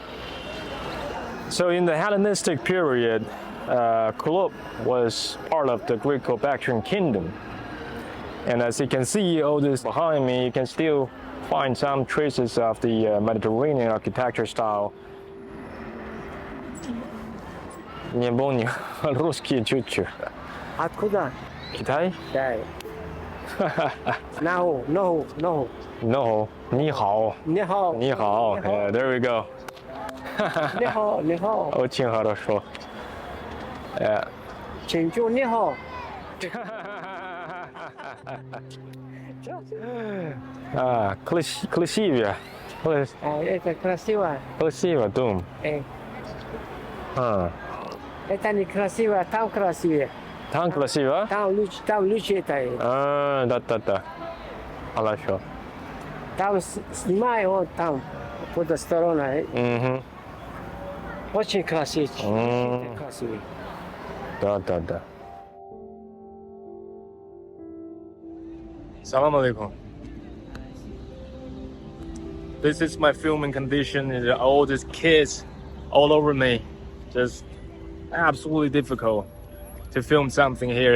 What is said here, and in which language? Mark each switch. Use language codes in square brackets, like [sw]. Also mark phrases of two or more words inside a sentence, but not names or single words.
[en] So in the Hellenistic period, Kulob was part of the Greco-Bactrian kingdom. And as you can see, all this behind me, you can still find some traces of the Mediterranean architecture style. [ru] Не помню, русский чуть-чуть. Откуда? Китай? Да. [en] No, no, no. No, [zh] 你好. 你好. 你好. [en] Yeah, there we go. [zh] 你好，你好。 [ru] очень хорошо. [en] Yeah. [zh] 请祝你好。 [ru] Красивее. Это красиво. Красиво, дом. Это не красиво, там красивее. Там красиво? Там лучше это. Да. Хорошо. Там снимай вот там, под стороной. Очень красиво. Красивый. Да. [ar] سلام عليكم. [en] This is my filming condition, and all these kids all over me. Just absolutely difficult to film something here.